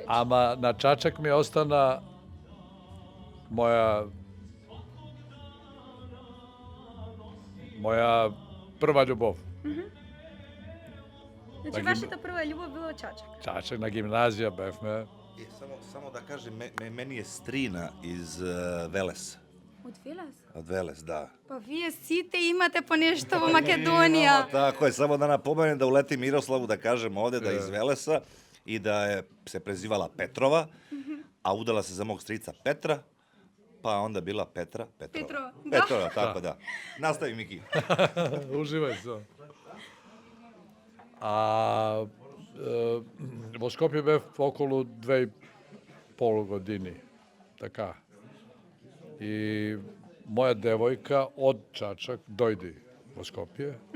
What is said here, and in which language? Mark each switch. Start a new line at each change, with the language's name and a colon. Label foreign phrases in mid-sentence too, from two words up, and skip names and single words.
Macedonian: Ама на Чачак ми остана моја прва љубов. Значи вашата прва љубов била Чачак. Чачак на гимназија бевме.
Serbian: Samo da kažem, meni je strina iz Velesa.
Macedonian: Од Велес?
Serbian: Od Veles, da.
Macedonian: Па вие сите имате по нешто во Македонија.
Serbian: Tako je, samo da napomenem da uleti Miroslavu, da kažem ovde da je iz Velesa i da je se prezivala Petrova, a udala se za mog strica Petra, pa onda bila Petrova. Petrova, da. Petrova, tako da. Nastavi, Miki.
Macedonian: Уживај се. А во Скопје бев околу 2,5 години. Така. И моја девојка од Чачак дојде во Скопје.